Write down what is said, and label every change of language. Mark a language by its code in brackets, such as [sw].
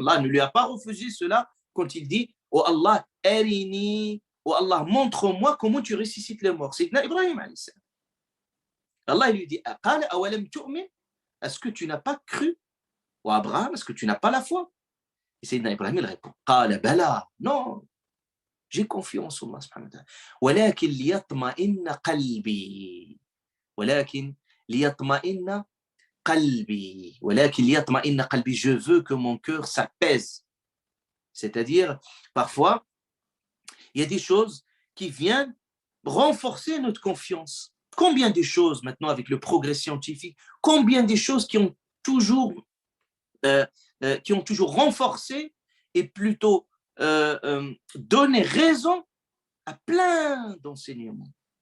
[fr] Allah ne lui a pas refusé cela quand il dit « Oh Allah, arini, oh Allah, montre-moi comment tu ressuscites les morts ». Sayyidina Ibrahim alayhi salam. Allah lui dit « [ar] Qala awalam tu'min [fr] » Est-ce que tu n'as pas cru? Ou Abraham, est-ce que tu n'as pas la foi? Et Sayyidina Ibrahim, il répond « [ar] Qala bala [fr] » Non, j'ai confiance en Allah subhanahu wa ta'ala. [ar] ولكن ليطمئن قلبي ولكن ليطمئن قلبي ولكن ليطمئن قلبي. [fr] Je veux que mon cœur s'apaise. C'est-à-dire, parfois, il y a des choses qui viennent renforcer notre confiance. Combien de choses maintenant avec le progrès scientifique, combien de choses qui ont toujours renforcé et plutôt donner raison à plein d'enseignements.